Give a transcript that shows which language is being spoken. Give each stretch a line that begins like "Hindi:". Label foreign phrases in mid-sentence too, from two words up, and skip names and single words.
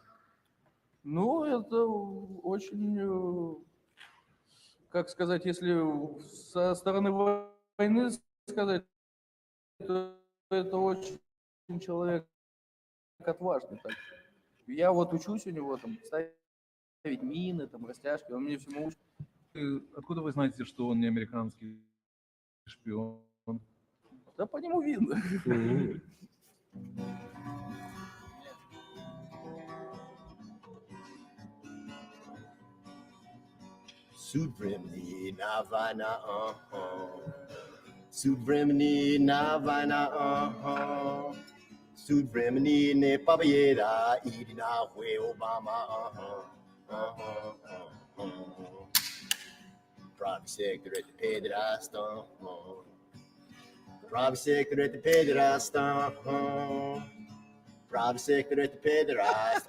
Russian: Это очень, как сказать, если со стороны войны сказать, то это очень человек отважный. Так. Я вот учусь у него там ставить мины, там растяжки, он мне всему учит. Откуда вы знаете, что он не американский шпион? Да по нему видно. Суд времени на война, Суд времени на война, Суд времени не победа, иди нахуй, Обама. Правый сектор это педераста. Правый сектор это педераста. Правый сектор это педераст.